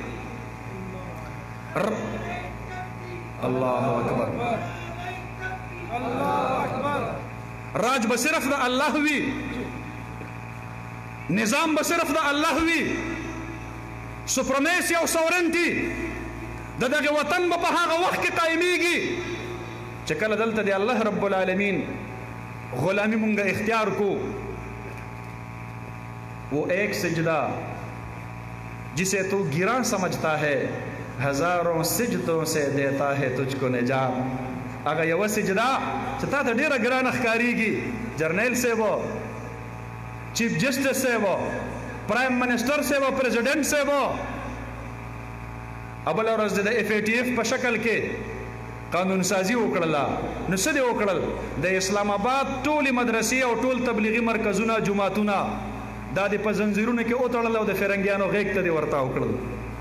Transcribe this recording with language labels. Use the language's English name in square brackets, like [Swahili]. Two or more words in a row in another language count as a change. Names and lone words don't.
[Arabic] الله اکبر [Pashto] راج به صرف د الله وي نظام به صرف د الله وي سپرمیسی او سورنټي د دغه وطن به په هغه وخت کې قایمیږي چې کله دلته د الله [Arabic] رب العالمین [Pashto] غلامی مونږه اختیار کو [Urdu] وہ ایک سجدہ جسے تو گراں سمجھتا ہے ہزاروں سجدوں سے دیتا ہے تجھ کو نجات [Pashto] هغه یو سجدا چې تا ته ډیره ګرانه ښکاریږي جرنیل صاحب [English] chief justice [Pashto] صاحب [English] prime minister [Pashto] صاحب پریزیډنټ صاحب ابل ورځ د اف ای ټی اف په شکل کې قانون سازی وکړله نو څه دې وکړل د اسلام آباد ټولې مدرسې او ټول تبلیغي مرکزونه جماعتونه دا د په زنځیرونو کې وتړل او د فرنګیانو غیږ ته دې ورته وکړل